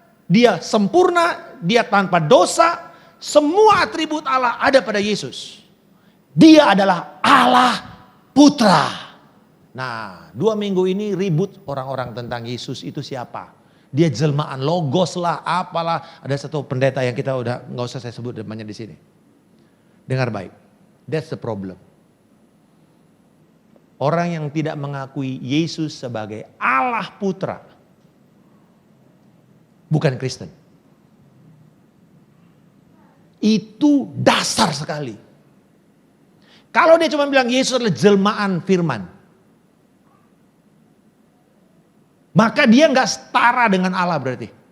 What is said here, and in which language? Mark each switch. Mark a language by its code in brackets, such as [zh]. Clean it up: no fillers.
[id] Dia sempurna. Dia tanpa dosa. Semua atribut Allah ada pada Yesus. Dia adalah Allah Putra. Nah 2 minggu ini ribut orang-orang tentang Yesus itu siapa. Dia jelmaan logos lah, apalah. Ada satu pendeta yang kita udah nggak usah saya sebut namanya di sini. Dengar baik, [en] that's the problem. [id] Orang yang tidak mengakui Yesus sebagai Allah Putra, bukan Kristen. Itu dasar sekali. Kalau dia cuma bilang Yesus adalah jelmaan firman, maka dia nggak setara dengan Allah berarti.